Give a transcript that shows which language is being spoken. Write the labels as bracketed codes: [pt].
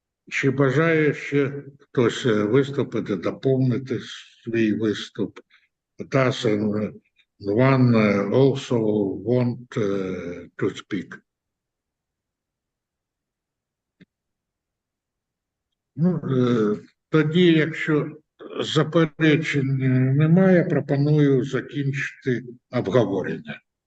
[uk] Чи бажає ще хтось виступити, доповнити свій виступ? [en] Does one also want to speak? [uk] Ну, тоді, якщо заперечень немає, пропоную закінчити обговорення.